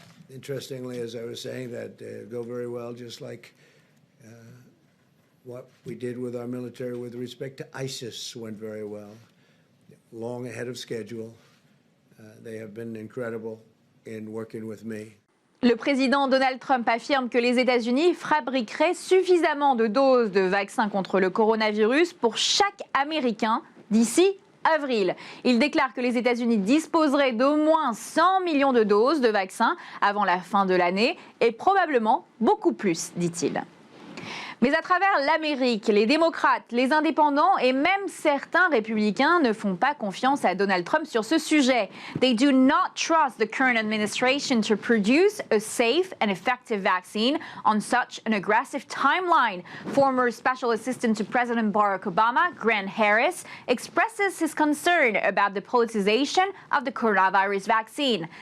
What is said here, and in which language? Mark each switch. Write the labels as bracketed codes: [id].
[en] Interestingly, as I was saying, that go very well, just like what we did with our military with respect to ISIS went very well, long ahead of schedule. They have been incredible in working with me. [fr] Le président Donald Trump affirme que les États-Unis fabriqueraient suffisamment de doses de vaccins contre le coronavirus pour chaque Américain d'ici avril. Il déclare que les États-Unis disposeraient d'au moins 100 millions de doses de vaccins avant la fin de l'année et probablement beaucoup plus, dit-il. Mais à travers l'Amérique, les démocrates, les indépendants et même certains républicains ne font pas confiance à Donald Trump sur ce sujet. [en] They do not trust the current administration to produce a safe and effective vaccine on such an aggressive timeline. Former Special Assistant to President Barack Obama, Grant Harris, expresses his concern about the politicization of the coronavirus vaccine.